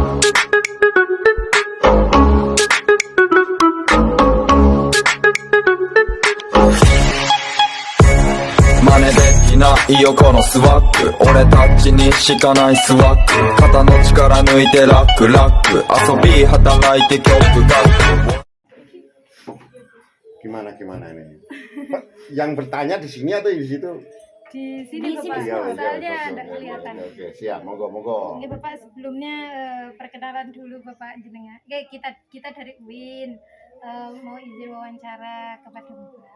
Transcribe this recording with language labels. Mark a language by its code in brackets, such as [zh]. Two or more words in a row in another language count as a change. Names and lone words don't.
[ja] 真似できないよこのスワッグ、俺たちにしかないスワッグ、肩の力抜いてラックラック、遊び働いて曲楽。 [id] Gimana ini? Yang bertanya di sini atau di situ? Di sini Bapak, soalnya ada kelihatan. Oke, siap, monggo. Oke Bapak, sebelumnya perkenalan dulu Bapak jenengan. Kita dari UIN mau izin wawancara kepada Bapak.